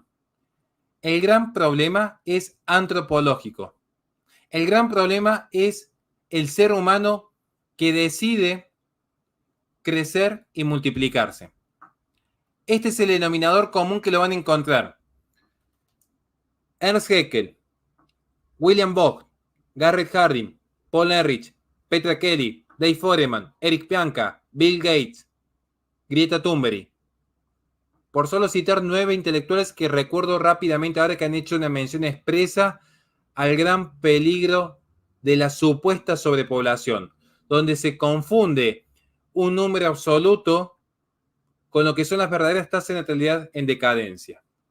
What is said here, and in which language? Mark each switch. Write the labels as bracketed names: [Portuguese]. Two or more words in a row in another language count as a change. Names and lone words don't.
[Spanish] El gran problema es antropológico. El gran problema es el ser humano que decide crecer y multiplicarse. Este es el denominador común que lo van a encontrar. Ernst Haeckel, William Vogt, Garrett Hardin, Paul Ehrlich, Petra Kelly, Dave Foreman, Eric Pianka, Bill Gates, Greta Thunberg. Por solo citar 9 intelectuales que recuerdo rápidamente ahora que han hecho una mención expresa al gran peligro de la supuesta sobrepoblación, donde se confunde un número absoluto con lo que son las verdaderas tasas de natalidad en decadencia.